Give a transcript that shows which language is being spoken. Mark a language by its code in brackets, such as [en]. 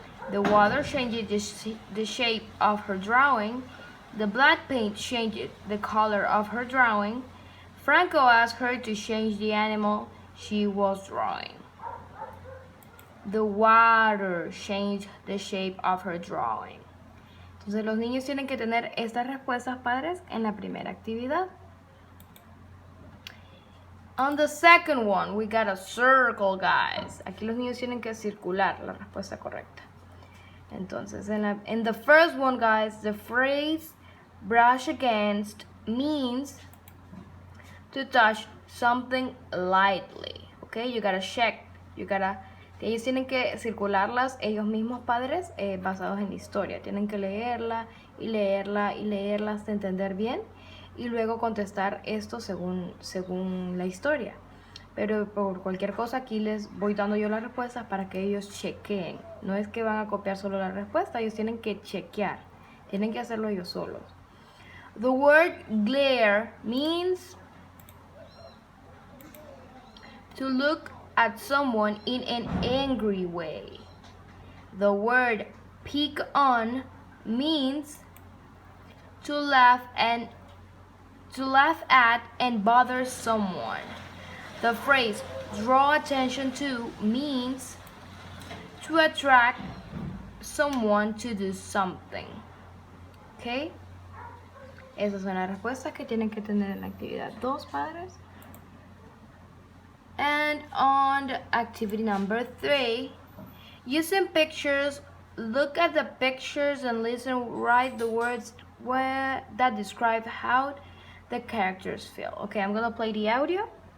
[en] The water changes the shape of her drawing. The black paint changed the color of her drawing. Franco asked her to change the animal she was drawing. The water changed the shape of her drawing. [es] Entonces los niños tienen que tener estas respuestas, padres, en la primera actividad. [en] On the second one, we got a circle, guys. [es] Aquí los niños tienen que circular la respuesta correcta. [en] Entonces, in the first one, guys, the phrase brush against means to touch something lightly. Okay, you gotta check, [es] ellos tienen que circularlas ellos mismos, padres, basados en la historia. Tienen que leerla y leerla y leerla hasta entender bien y luego contestar esto según la historia. Pero por cualquier cosa aquí les voy dando yo las respuestas para que ellos chequeen. No es que van a copiar solo la respuesta, ellos tienen que chequear. Tienen que hacerlo ellos solos. [en] The word glare means to look at someone in an angry way. The word pick on means to laugh at and bother someone. The phrase draw attention to means to attract someone to do something. ¿Ok? [es] Esas son las respuestas que tienen que tener en la actividad 2, padres. [en] And on activity number 3, using pictures, look at the pictures and listen, write the words that describe how the characters feel. Okay, I'm gonna play the audio.